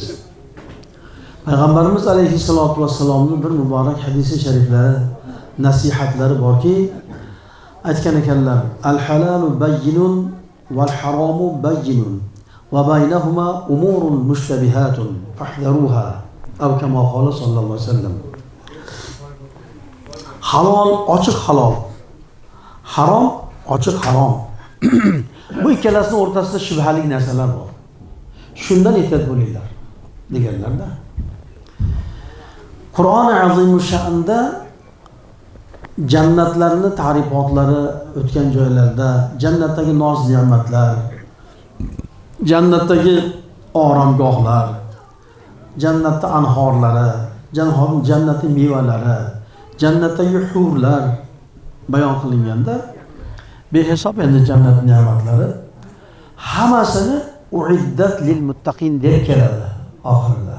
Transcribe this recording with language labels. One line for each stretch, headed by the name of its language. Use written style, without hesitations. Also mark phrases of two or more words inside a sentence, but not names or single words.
Uzbek: Payg'ambarimiz alayhissalatu vassalomning bir muborak hadisi shariflari, nasihatlari borki, aytgan ekanlar,
Arabic: الحلال بين والحرام بين وبينهما أمور مشتبهات فاحذروها. أو كما قال صلى الله عليه وسلم.
Uzbek: Halol ochiq halol, harom ochiq harom. Bu ikkalasining o'rtasida shubhali narsalar bor. Shundan ehtiyot bo'linglar deganlarda. Qur'oni azimul sha'nda jannatlarning ta'rifotlari o'tgan joylarda, jannatdagi noz-ne'matlar, jannatdagi oromgohlar, jannatda anhorlari, jannatning mevalari, jannatdagi hurlar bayon qilinganda, behisob endi jannat ne'matlari hammasini
Arabic: أعدت للمتقين
Uzbek: deb keladi oxirida.